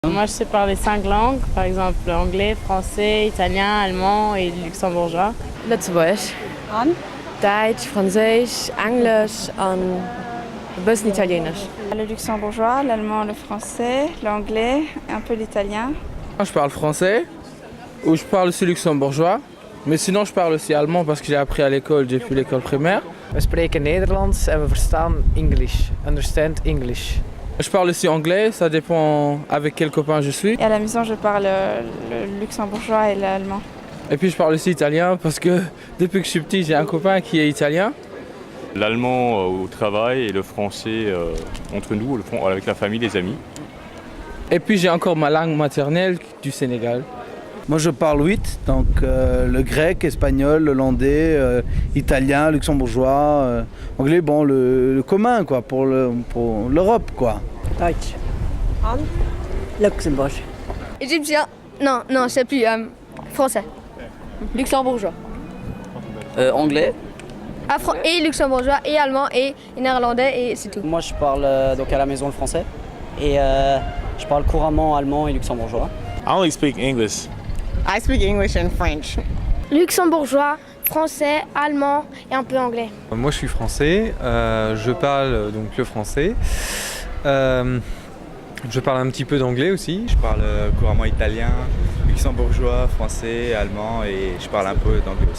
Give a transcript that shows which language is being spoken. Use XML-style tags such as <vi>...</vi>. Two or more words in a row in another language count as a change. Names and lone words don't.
<fr>Moi, je sais parler 5 langues, par exemple anglais, français, italien, allemand et luxembourgeois. Lützeburg.</fr> <lb>An?</lb> <de>Deutsch, Französisch, Englisch und ein bisschen Italienisch.</de> <fr>Le luxembourgeois, l'allemand, le français, l'anglais, un peu l'italien. Moi, je parle français, ou je parle aussi luxembourgeois. Mais sinon, je parle aussi allemand parce que j'ai appris à l'école, j'ai fait l'école primaire.</fr> <nl>We spreken Nederlands en we verstaan English.</nl> <en>Understand English.</en> <fr>Je parle aussi anglais, ça dépend avec quel copain je suis. Et à la maison, je parle le luxembourgeois et l'allemand. Et puis je parle aussi italien parce que depuis que je suis petit, j'ai un copain qui est italien. L'allemand au travail et le français entre nous, avec la famille, les amis. Et puis j'ai encore ma langue maternelle du Sénégal. Moi je parle 8, donc le grec, espagnol, l'hollandais, italien, luxembourgeois, anglais, bon le commun quoi, pour l'Europe quoi.</fr> <de>Deutsch. An?</de> <fr>Luxembourg. Égyptien. Non, c'est plus français. Luxembourgeois. Anglais. Et luxembourgeois, et allemand, et néerlandais, et c'est tout. Moi je parle donc à la maison le français et je parle couramment allemand et luxembourgeois.</fr> <en>I only speak English. I speak English and French.</en> <fr>Luxembourgeois, français, allemand et un peu anglais. Moi je suis français, je parle donc le français. Je parle un petit peu d'anglais aussi. Je parle couramment italien, luxembourgeois, français, allemand et je parle un peu d'anglais aussi.</fr>